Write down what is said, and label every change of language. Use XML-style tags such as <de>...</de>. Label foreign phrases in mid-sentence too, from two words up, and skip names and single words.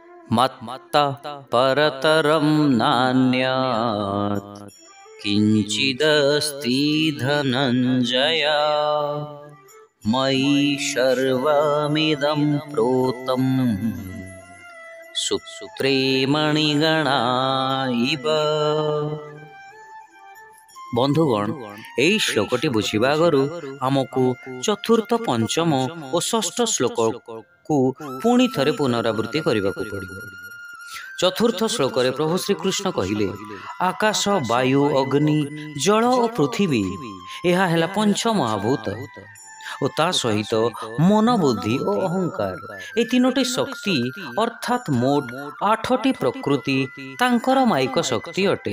<sa>मत्ता परतरं नान्यत् किंचिदस्ति धनञ्जय मयि सर्वमिदं प्रोतं सूत्रे मणिगणा इव।</sa> <or>ବନ୍ଧୁଗଣ ଏଇ ଶ୍ଲୋକଟି ବୁଝିବା আগରୁ ଆମକୁ ଚତୁର୍ଥ ପଞ୍ଚମ ଓ ଷଷ୍ଠ ଶ୍ଲୋକକୁ ପୁଣି ଥରେ ପୁନରାବୃତ୍ତି କରିବାକୁ ପଡ଼ିବ। ଚତୁର୍ଥ ଶ୍ଲୋକରେ ପ୍ରଭୁ ଶ୍ରୀକୃଷ୍ଣ କହିଲେ ଆକାଶ ବାୟୁ ଅଗ୍ନି ଜଳ ଓ ପୃଥିବୀ ଏହା ହେଲା ପଞ୍ଚ ମହାଭୂତ ଓ ତା ସହିତ ମନ ବୁଦ୍ଧି ଓ ଅହଙ୍କାର ଏ ତିନୋଟି ଶକ୍ତି ଅର୍ଥାତ୍ ମୋଟ 8ଟି ପ୍ରକୃତି ତାଙ୍କର ମାଇକ ଶକ୍ତି ଅଟେ।</or>